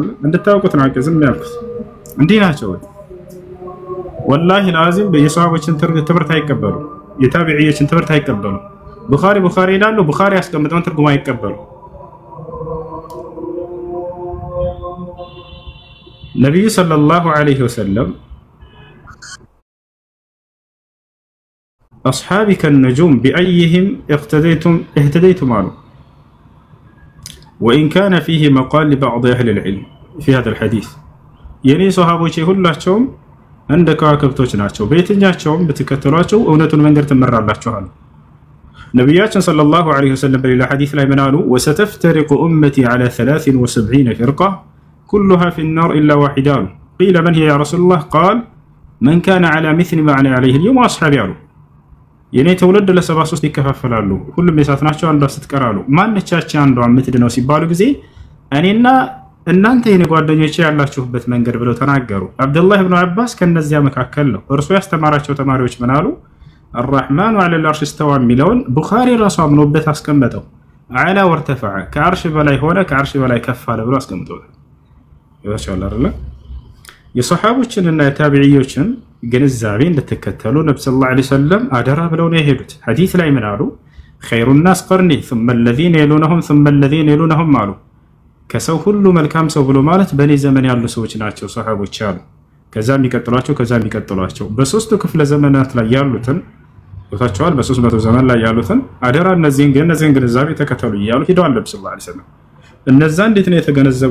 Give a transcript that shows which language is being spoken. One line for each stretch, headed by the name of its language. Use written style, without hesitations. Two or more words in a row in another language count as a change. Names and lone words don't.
Amharic: እንድታውቁት ነው ዝም ያልኩት። እንዲህ ናቸው
Arabic: والله لازم።
Amharic: የሰሃቦችን ትምህርት አይቀበሉ፣ የታቢዒዮችን ትምህርት አይቀበሉ። ቡኻሪ ይላሉ፣ ቡኻሪ ያስቀምጠውን ትርጉም አይቀበሉ።
Arabic: ነብዩ صلى الله عليه وسلم أصحابي كالنجوم بأيهم اهتديتم عنه وإن كان فيه مقال لبعض أهل العلم في هذا الحديث. يعني صحابوچي
Amharic: ሁላቸውም እንደ ከዋክብቶች ናቸው። በየትኛቸውም በተከተሏቸው እውነቱን መንገድ ተመራላችኋል። ነብያችን
Arabic: صلى الله عليه وسلم
Amharic: በሌላ ሐዲስ ላይ ምን አሉ?
Arabic: وستفترق أمتي على 73 فرقة كلها في النار إلا واحدة. قيل من هي يا رسول الله؟ قال من كان على مثل ما أنا عليه اليوم وأصحابي.
Amharic: የኔ ተውልድ ለ73 ይከፋፈላሉ፣ ሁሉም የሳት ናቸው፣ አንዷ ስትቀራሉ። ማንቻች አንዷ የምትድነው ሲባሉ ጊዜ እኔና እናንተ የኔ ጓደኞቼ ያላችሁበት መንገድ ብለው ተናገሩ። አብዱላህ ኢብኑ አባስ ከነዚያ መካከል ነው። እርሱ ያስተማራቸው ተማሪዎች ምን አሉ?
Arabic: الرحمن على العرش استوى
Amharic: የሚለውን ቡኻሪ ራሱ አምኖበት አስቀመጠው።
Arabic: علا وارتفع
Amharic: ከአርሽ በላይ ሆነ፣ ከአርሽ በላይ ከፍ አለ ብሎ አስቀምጠውታል። ይወሻል አይደል? የሰሃቦችንና የታቢዒዮችን ግንዛቤ እንድትከተሉ ነብዩ
Arabic: صلى الله عليه وسلم
Amharic: አደራ ብለው ነው የሄዱት። ሐዲስ ላይ ምን አሉ?
Arabic: خير الناس قرني ثم الذين يلونهم ثم الذين يلونهم
Amharic: አሉ። ከሰው ሁሉ መልካም ሰው ብሎ ማለት በኔ ዘመን ያሉ ሰዎች ናቸው ሰሃቦች አሉ። ከዛም የሚቀጥሏቸው በሶስቱ ክፍለ ዘመናት ላይ ያሉትን ወታቸዋል። በ300 ዘመን ላይ ያሉትን አደራ እነዚህን ግንዛቤ ተከተሉ እያሉ ሄደዋል ነብዩ
Arabic: صلى الله عليه وسلم።
Amharic: እነዛ እንዴት ነው የተገነዘቡ